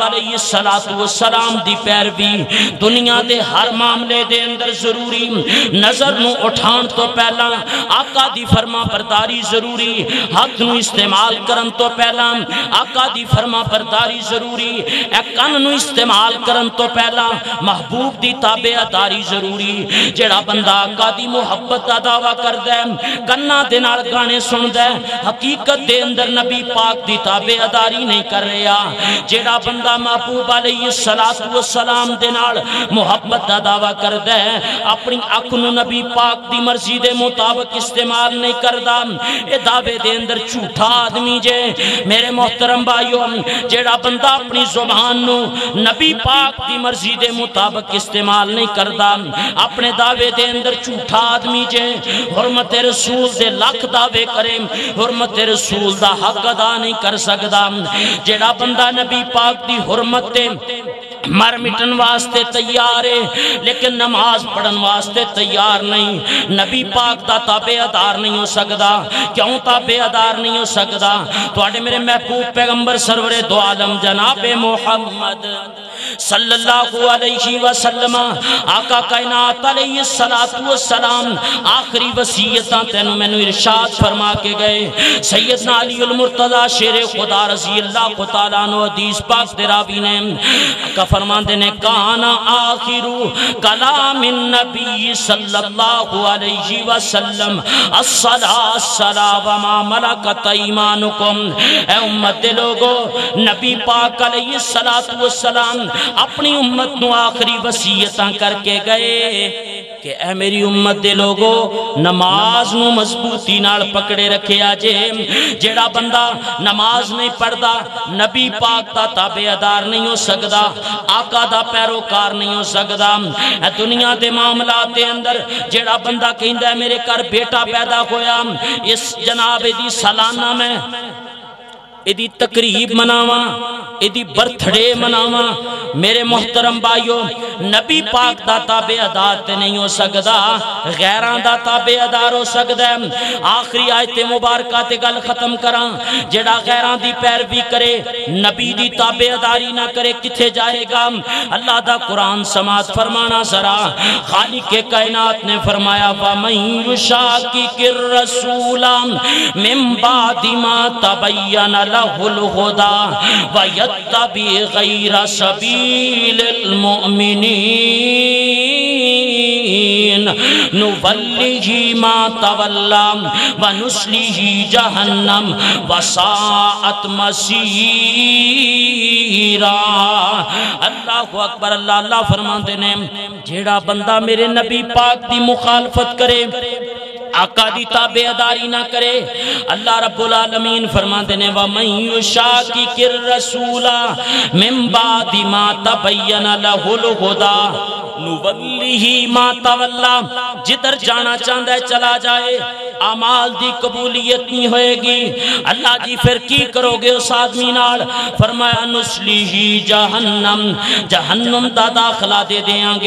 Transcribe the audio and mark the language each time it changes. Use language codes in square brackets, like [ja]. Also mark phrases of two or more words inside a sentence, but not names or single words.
[ar] علیہ السلام [pa] دی پیروی دنیا دے ہر معاملے دے اندر ضروری نظر نو اٹھان تو پہلا آقا دی فرما برداری ضروری حق نو استعمال کرن تو پہلا آقا دی فرما برداری ضروری اے کن نو استعمال کرن تو پہلا محبوب دی تابعداری ضروری جڑا بندہ آقا دی محبت دا دعویٰ کر دے کنا دے نال گانے سن دے حقیقت دے اندر نبی پاک دی تابعداری نہیں کر رہا جڑا بندہ محبوب علیہ السلام دے نال محبت دا دعویٰ کر دے اپنی اکھنو نبی پاک دی مرضی دے مطابق استعمال نہیں کردا اے دعوے دے اندر جھوٹا آدمی جے میرے محترم بھائیو جڑا بندہ اپنی زبان نو نبی پاک دی مرضی دے مطابق استعمال نہیں کردا اپنے دعوے دے اندر جھوٹا آدمی جے حرمت رسول دے لاکھ دعوے کرے حرمت رسول دا حق ادا نہیں کر سکدا جڑا بندہ نبی پاک دی حرمت دے مر مٹن واسطے تیار ہے لیکن نماز پڑھن واسطے تیار نہیں. نبی پاک دا تابعدار نہیں ہو سکدا. کیوں تابعدار نہیں ہو سکدا؟ تواڈے میرے محبوب پیغمبر سرور دو عالم جناب محمد [ar] صلی اللہ علیہ وسلم [pa] آقا کائنات [ar] علیہ السلام [pa] آخری وصیتاں تینوں مینوں ارشاد فرما کے گئے. سیدنا علی المرتضی شیر خدا [ar] رضی اللہ تعالیٰ عنہ [pa] حدیث پاک دے راوی نے آقا فرماندے نے [ar] کانا آخر کلام النبی صلی اللہ علیہ وسلم الصلاة الصلاة وما ملکت ایمانکم. [pa] اے امت دے لوگو نبی پاک [ar] علیہ السلام [pa] اپنی امت نو آخری وصیتاں کر کے گئے کہ اے میری امت دے لوگو نماز نو مضبوطی نال پکڑے رکھے آجے. جیڑا بندہ نماز نہیں پڑھدا نبی پاک دا تابعدار نہیں ہو سکدا, آقا دا پیروکار نہیں ہو سکدا. اے دنیا دے معاملات دے اندر جیڑا بندہ کہندا ہے میرے گھر بیٹا پیدا ہویا, اس جناب دی سالانہ میں ایدی تقریب مناواں, ایدی برتھڑے مناواں. میرے محترم بھائیو نبی پاک دا تابعدار تے نہیں ہو سکدا, غیران دا تابعدار ہو سکدا ہے. آخری آیت مبارکہ تے گل ختم کراں. جڑا غیران دی پیروی کرے نبی دی تابعداری نہ کرے کتھے جائے گا؟ اللہ دا قرآن سماعت فرمانا ذرا. خالق کائنات نے فرمایا [ar] وَمَن يُشَاقِقِ الرَّسُولَ مِن بَعْدِ مَا تَبَيَّنَ لَهُ الْهُدَى وَيَتَّبِعْ غَيْرَ سَبِيلِ الْمُؤْمِنِينَ نُوَلِّهِ مَا تَوَلَّى وَنُصْلِهِ جَهَنَّمَ وَسَاءَتْ مَصِيرًا. اللہ اکبر. [pa] اللہ فرماندے نے جیڑا بندہ میرے نبی پاک دی مخالفت کرے, آقا دی تابعداری نہ کرے, اللہ [ar] رب العالمین [pa] فرماندے نے [ar] وَمَن يُشَاقِقِ الرَّسُولَ مِن بَعْدِ مَا تَبَيَّنَ لَهُ الْهُدَى نُوَلِّهِ مَا تَوَلَّى. [ur] جدھر جانا چاہتا ہے چلا جائے, [pa] اعمال دی قبولیت نہیں ہوئے گی. اللہ جی پھر کی کرو گے اس آدمی نال؟ فرمایا نُصْلِهِ جہنم, جہنم دا داخلہ دے دیاں گے.